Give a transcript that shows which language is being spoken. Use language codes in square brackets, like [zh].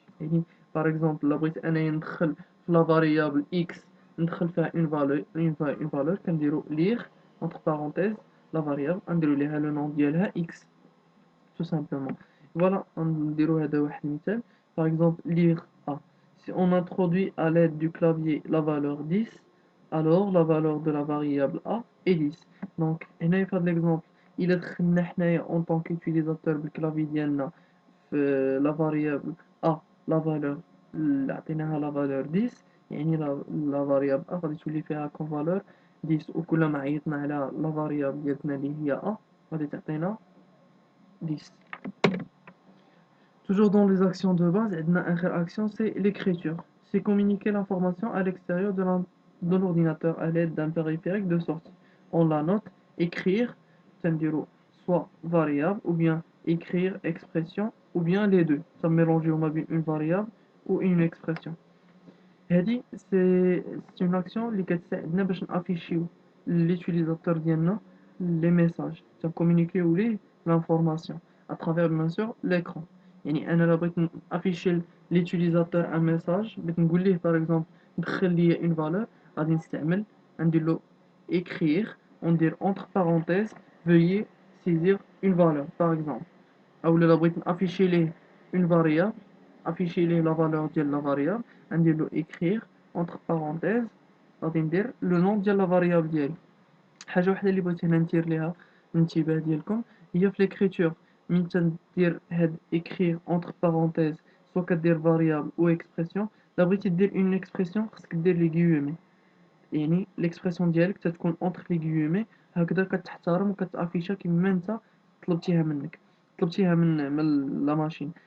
[ar] يعني باغ اكزومبل لا بغيت انايا ندخل في لا فاريابل اكس ندخل فيها اون فالور كنديرو ليغ اونتر بارونتيز لا فاريابل نديرو ليها لو نون ديالها اكس [fr] tout simplement. Voilà, on dirait un مثال. Par exemple, lire A. Si on introduit à l'aide du clavier la valeur 10, alors la valeur de la variable A est 10. Donc, [ar] هنا في هذا [fr] l'exemple, il [ar] دخلنا حنايا [fr] en tant qu'utilisateur [ar] بالكلافي ديالنا في [fr] la variable A la valeur [ar] عطيناها لا فالور 10 يعني لا فاريابل أ غادي تولي فيها كوم فالور 10 وكلما عيطنا على لا فاريابل ديالتنا اللي هي أ غادي تعطينا 10. [fr] Toujours dans les actions de base, une autre action c'est l'écriture. C'est communiquer l'information à l'extérieur de l'ordinateur à l'aide d'un périphérique de sortie. On la note, écrire, c'est-à-dire soit variable, ou bien écrire expression, ou bien les deux. Ça mélanger une variable ou une expression. هذه c'est une action [ar] اللي كتساعدنا باش نافيشيو [fr] l'utilisateur ديالنا les messages [ar] تنكومونيكيو ليه [fr] l'information à travers bien sûr l'écran. [ar] يعني انا الا بغيت نافيشي [fr] l'utilisateur un message [ar] بغيت نقول ليه [fr] par exemple دخل لي une valeur [ar] غادي نستعمل ندير له [fr] écrire وندير entre parenthèses veuillez saisir une valeur par exemple. [ar] او الا بغيت نافيشي ليه [fr] une variable afficher ليه la valeur ديال la variable ندير له écrire entre parenthèses [ar] غادي ندير [fr] le nom ديال la variable ديالي. [ar] حاجه وحده اللي بغيت هنا ندير ليها الانتباه ديالكم هي في l'écriture من تندير هاد écrire [fr] entre parenthèses [ar] سواء كدير [fr] variable ou expression [ar] الا بغيتي دير une expression خصك دير لي guillemets يعني l'expression ديالك تتكون [fr] entre les guillemets [ar] هكذا كتحترم وكتافيشا كيما انت طلبتيها من لا ماشين.